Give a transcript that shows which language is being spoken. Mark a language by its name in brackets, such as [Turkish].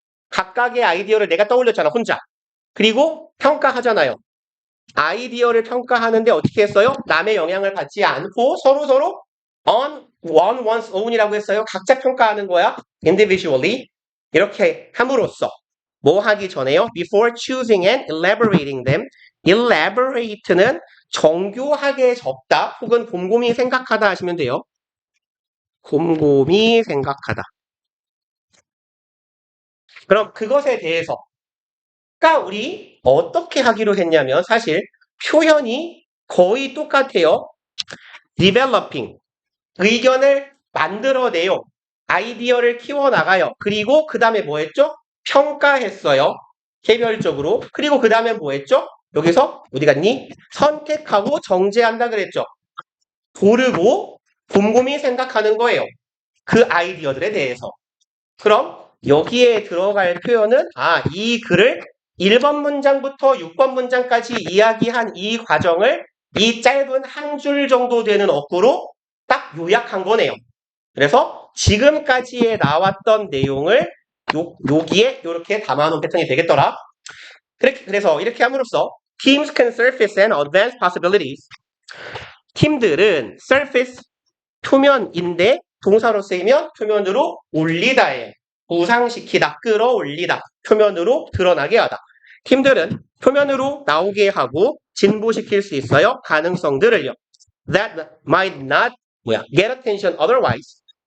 [Korean] 각각의 아이디어를 내가 떠올렸잖아, 혼자. 그리고 평가하잖아요. 아이디어를 평가하는데 어떻게 했어요? 남의 영향을 받지 않고 서로 [English] on one's own [Korean] 이라고 했어요. 각자 평가하는 거야. individually. 이렇게 함으로써 뭐 하기 전에요? [English] before choosing and elaborating them. [Korean] elaborate는 정교하게 적다 혹은 곰곰이 생각하다 하시면 돼요. 곰곰이 생각하다. 그럼 그것에 대해서 그러니까 우리 어떻게 하기로 했냐면 사실 표현이 거의 똑같아요. developing, 의견을 만들어내요. 아이디어를 키워나가요. 그리고 그 다음에 뭐 했죠? 평가했어요. 개별적으로. 그리고 그 다음에 뭐 했죠? 여기서 어디 갔니? 선택하고 정제한다 그랬죠. 고르고 곰곰이 생각하는 거예요. 그 아이디어들에 대해서. 그럼 여기에 들어갈 표현은 이 글을 1번 문장부터 6번 문장까지 이야기한 이 과정을 이 짧은 한 줄 정도 되는 어구로 딱 요약한 거네요. 그래서 지금까지에 나왔던 내용을 여기에 이렇게 담아놓은 패턴이 되겠더라. 그래서 이렇게 함으로써 [English] Teams can surface and advance possibilities. [Korean] 팀들은 surface, 표면인데 동사로 쓰이면 표면으로 올리다에 부상시키다, 끌어올리다, 표면으로 드러나게 하다. 팀들은 표면으로 나오게 하고 진보시킬 수 있어요. 가능성들을요. [English] That might not get attention otherwise.